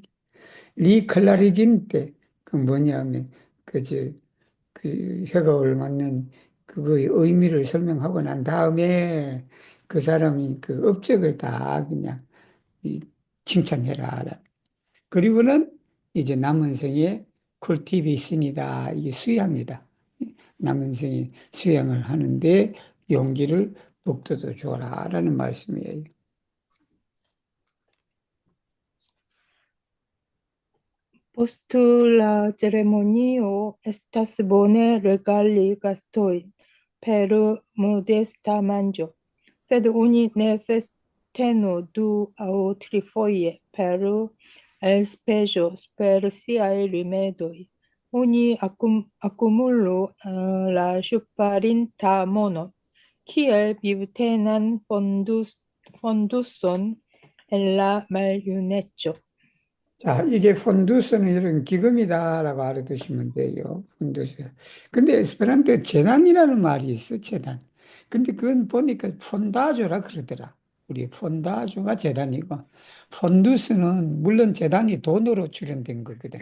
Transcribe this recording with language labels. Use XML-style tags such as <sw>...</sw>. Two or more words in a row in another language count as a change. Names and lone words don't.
<ko>리클라리긴 때 그 뭐냐면 그저 그 회각을 맞는 그거의 의미를 설명하고 난 다음에 그 사람이 그 업적을 다 그냥 이 칭찬해라. 그리고는 이제 남은 생에 쿨티베이션이다. 이게 수양이다. 남은 생에 수양을 하는데 용기를 북돋워 줘라라는 말씀이에요.</ko> <eo>Post la ceremonio estas bone regali gastojn per modesta manĝo, sed oni ne festenu du aŭ trifoje per elspezo per siaj rimedoj. Oni akumulu la ŝparinta monon kiel vivtenan fonduson en la maljuneco.</eo> <ko>자, 이게 폰두스는 이런 기금이다라고 알아두시면 돼요. 폰두스. 근데 에스페란토에 재난이라는 말이 있어, 재난. 근데 그건 보니까 폰다조라 그러더라. 우리 폰다조가 재단이고, 폰두스는 물론 재단이 돈으로 출연된 거거든.</ko>